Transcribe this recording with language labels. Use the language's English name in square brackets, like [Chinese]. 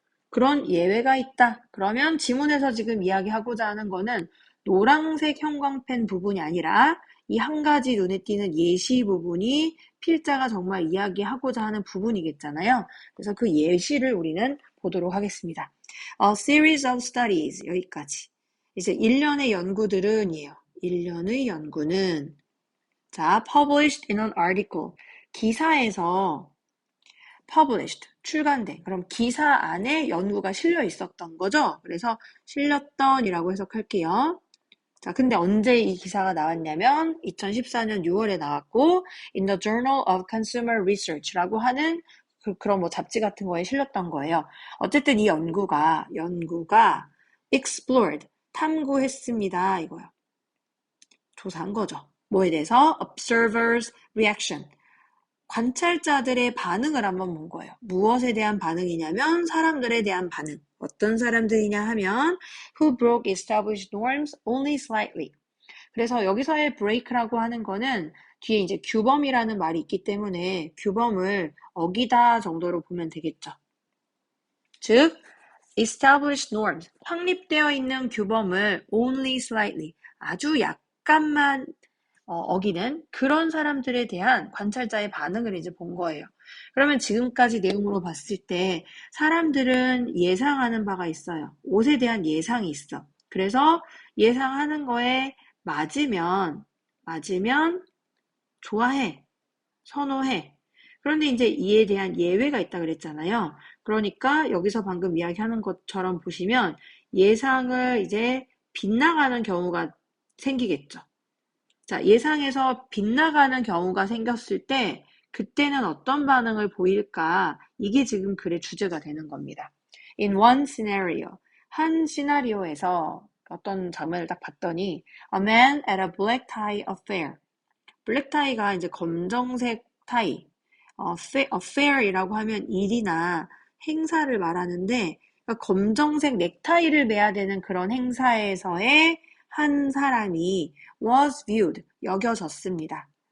[Korean] 그런 예외가 있다. 그러면 지문에서 지금 이야기하고자 하는 거는 노란색 형광펜 부분이 아니라 이 한 가지 눈에 띄는 예시 부분이 필자가 정말 이야기하고자 하는 부분이겠잖아요. 그래서 그 예시를 우리는 보도록 하겠습니다. [English] A series of studies, [Korean] 여기까지. 이제 1년의 연구들은 이에요. 1년의 연구는 자, [English] published in an article. [Korean] 기사에서 published, 출간된. 그럼 기사 안에 연구가 실려 있었던 거죠. 그래서 실렸던이라고 해석할게요. 자, 근데 언제 이 기사가 나왔냐면 2014년 6월에 나왔고 in the Journal of Consumer Research라고 하는 그런 뭐 잡지 같은 거에 실렸던 거예요. 어쨌든 이 연구가 explored, 탐구했습니다. 이거요. 조사한 거죠. 뭐에 대해서? [English] observers reaction. [Korean] 관찰자들의 반응을 한번 본 거예요. 무엇에 대한 반응이냐면 사람들에 대한 반응. 어떤 사람들이냐 하면 [English] who broke established norms only slightly. [Korean] 그래서 여기서의 break라고 하는 거는 뒤에 이제 규범이라는 말이 있기 때문에 규범을 어기다 정도로 보면 되겠죠. 즉, [English] established norms, [Korean] 확립되어 있는 규범을 [English] only slightly, [Korean] 아주 약간만 어기는 그런 사람들에 대한 관찰자의 반응을 이제 본 거예요. 그러면 지금까지 내용으로 봤을 때 사람들은 예상하는 바가 있어요. 옷에 대한 예상이 있어. 그래서 예상하는 거에 맞으면 좋아해, 선호해. 그런데 이제 이에 대한 예외가 있다 그랬잖아요. 그러니까 여기서 방금 이야기하는 것처럼 보시면 예상을 이제 빗나가는 경우가 생기겠죠. 자, 예상에서 빗나가는 경우가 생겼을 때 그때는 어떤 반응을 보일까? 이게 지금 글의 주제가 되는 겁니다. [English] In one scenario, [Korean] 한 시나리오에서 어떤 장면을 딱 봤더니 [English] A man at a black tie affair. [Korean] 블랙 타이가 이제 검정색 타이. affair이라고 하면 일이나 행사를 말하는데 그러니까 검정색 넥타이를 매야 되는 그런 행사에서의 한 사람이 [English] was viewed, [Korean] 여겨졌습니다.